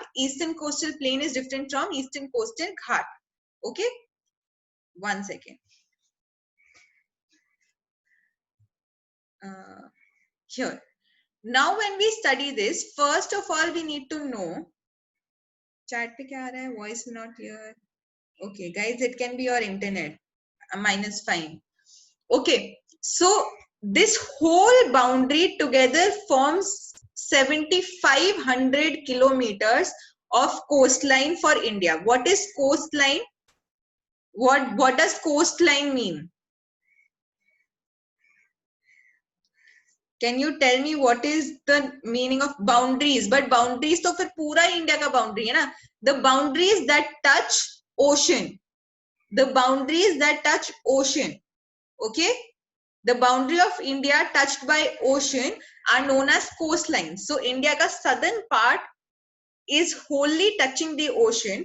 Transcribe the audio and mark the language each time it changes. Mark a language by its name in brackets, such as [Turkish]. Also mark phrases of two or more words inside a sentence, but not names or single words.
[English] Eastern coastal plain is different from eastern coastal ghat. Okay, 1 second. Here. Now when we study this, first of all we need to know. [Hindi] Chat pe kya aa raha hai? Voice not clear. [English] Okay, guys, it can be your internet. Minus fine. Okay, so this whole boundary together forms 7,500 kilometers of coastline for India. What is coastline? What does coastline mean? Can you tell me what is the meaning of boundaries? But boundaries [Hindi] तो फिर पूरा [English] India का boundary [Hindi] है ना? [English] The boundaries that touch ocean. The boundaries that touch ocean. Okay? The boundary of India touched by ocean are known as coastlines. So India ka southern part is wholly touching the ocean.